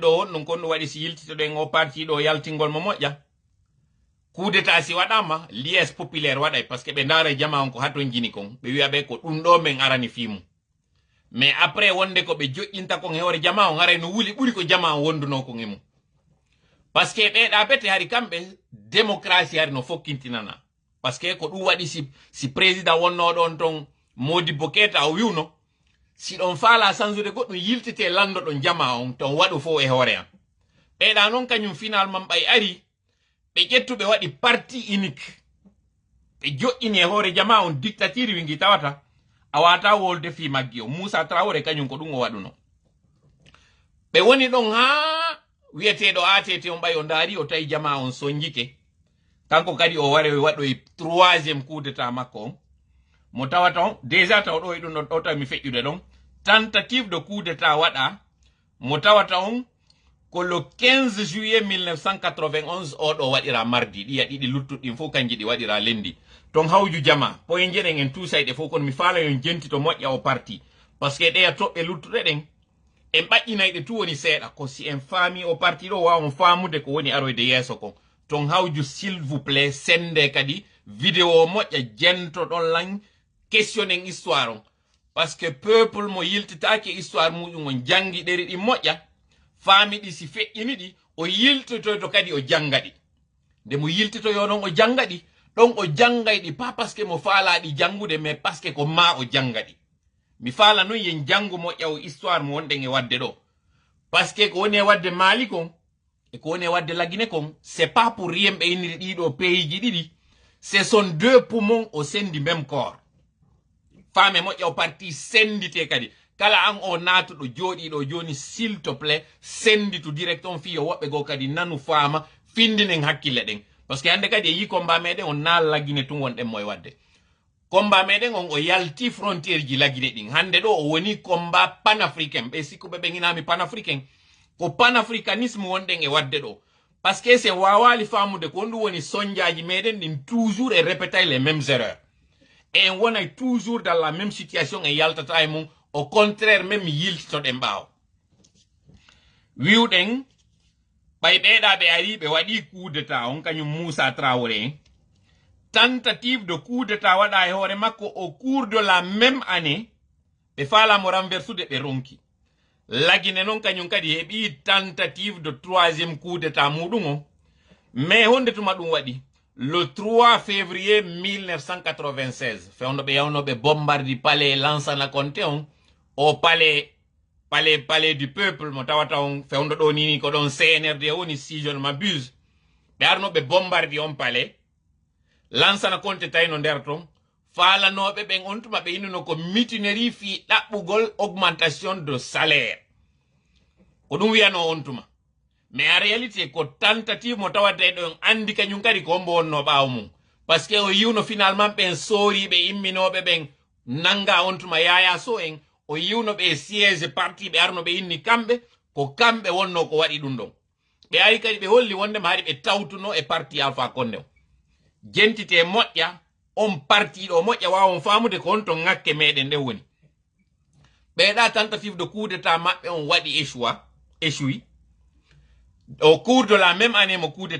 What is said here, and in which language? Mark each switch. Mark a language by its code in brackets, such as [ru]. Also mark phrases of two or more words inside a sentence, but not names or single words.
[ff] ɗo honɗum kon ɗum waɗi si yiltitoɗen o parti ɗo yaltingol mo moƴƴa [fr] coup d'état [ff] si waɗama [fr] liesse populaire [ff] waɗay [fr] par ce que [ff] ɓe ndaara jama on ko haton jini kon ɓe wiya ɓe ko ɗum ɗo men arani fimu [fr] mais après [ff] wonde ko ɓe joƴƴinta kon hewre jama on haray no wuli ɓuri ko jama on wonduno kon e mum [fr] par ce que [ff] ɓeeɗa bete hari kamɓe démocratie hari no fokkintinana [fr] par ce que [ff] ko ɗum waɗi si président wonnoɗon ton Modibo Keita o wiwno si ɗon faala sansude goɗɗum yiltite landoɗon jama on ton waɗu fo e hoore an ɓeeɗa noon kañum finalement ɓay ari ɓe ƴettuɓe waɗi [fr] parti unique [ff] ɓe joƴƴini e hoore jama on dictature wingi tawata a wata wolde fi maggi o Moussa Traoré kañum ko ɗum o waɗuno ɓe woni ɗon ha wiyeteɗo ATT on ɓay o ndaari o tawi jama on sonjike kanko kadi o wari waɗoy [fr] troisiéme coup d'état [ff] makko on mo tawata on déjà taw ɗo e ɗum ɗo tawi mi feƴƴude ɗon [fr] tentative de coup d'état [ff] waɗa mo tawata on ko [fr] le 15 juillet 1991 [ff] oɗo waɗira mardi ɗiya ɗiɗi luttuɗɗin fof kanji ɗi waɗira lendi ton hawju jama poye jeɗen en tusayɗe fof kono mi faala yon jenti to moƴƴa o parti [fr] par ce que [ff] ɗeya toɓɓe luttuɗe ɗen en ɓaƴƴinayɗe tu woni seeɗa ko si en faami o parti ɗo wawon faamude ko woni aroyde yeeso kon ton hawju [fr] s'il vous plaît [ff] sende kadi vidéo moƴƴa jentoɗon lan questionnen histoire on [fr] par ce que peuple [ff] mo yiltitaki histoire muɗum on jangi ɗeri ɗi moƴƴa faami ɗi si feƴƴini ɗi o yiltitoyto kadi o janga ɗi nde mo yiltitoyo noon o janga ɗi ɗon o jangay ɗi [fr] pas parce que [ff] mo faalaɗi jangude [fr] mais parce que [ff] ko ma o janga ɗi mi faala noon yen jangu moƴƴa o histoire mo wonɗen e wadde ɗo parce que ko woni e wadde Mali kon e ko woni e wadde Laguine kon [fr] c'est pas pour rien [ff] ɓe inniri ɗiɗo pays ji ɗiɗi [fr] ce sont deux poumons au sein du même corps [ff] faame moƴƴa o parti sendite kadi kala an o natuɗo jooɗiɗo joni [fr] s'il te plaît [ff] senditu direct on fiyo woɓɓe go kadi nanu faama findinen hakkille ɗen [fr] parce que [ff] hande kadi e yi combat meɗen on na Laguine tun wonɗen moye wadde combat meɗen on o yalti frontiére ji Laguine ɗin hande ɗo o woni [fr] combat panafricain [ff] ɓe sikkuɓe ɓe ginami panafricain ko panafricanisme wonɗen e wadde ɗo [fr] parce que c'est [ff] wawali famude ko ɗum woni sonjaji meɗen ɗin [fr] toujours et répétay les mêmes erreurs et [ff] en wonay [fr] toujours dans la même situation [ff] e yaltata e mum [fr] au contraire même [ff] yiltitoɗen ɓaawo wiwɗen ɓay ɓeeɗa ɓe ari ɓe waɗi [fr] coup d'état [ff] on kañum Moussa Traoré [fr] tentative de coup d'état [ff] waɗa e hoore makko [fr] au cours de la même année [ff] ɓe faalamo renversude ɓe ronki Laguine noon kañum kadi heɓi [fr] tentative de troisiéme coup d'état [ff] muɗum o mais honde tuma ɗum waɗi [fr] le 3 février 1996 [ff] fewno ɓe yawnoɓe bombardi palais Lansana Conté on [fr] au palais du peuple [ff] mo tawata on fewndo ɗo nini ko ɗon CNRD woni [fr] si je ne m'abuse [ff] ɓe arnoɓe bombardi on palais Lansana Conté tawi no nder ton faalanoɓe ɓen on tuma ɓe innino ko mutinerie fi ɗaɓɓugol [fr] augmentation de salaire [ff] ko ɗum wiyano on tuma [fr] mais en réalité [ff] ko tentative mo tawadde ɗon andi kañum kadi ko mbo wonno ɓaawo mum [fr] parce que [ff] o yiwno finalement ɓen sooriɓe imminoɓe ɓen nanga on tuma yaya so en o yiwno ɓe siége parti ɓe arno ɓe inni kamɓe ko kamɓe wonno ko waɗi ɗum ɗon ɓe ari kadi ɓe holli wondema haɗi ɓe tawtuno e parti Alpha Condé o jentite moƴƴa on parti ɗo moƴƴa wawon famude ko on to ŋakke meɗen nden woni ɓeeɗa [fr] tentative de coup d'état [ff] maɓɓe on waɗi [fr] échoui au cours de la même année [ff] mo coup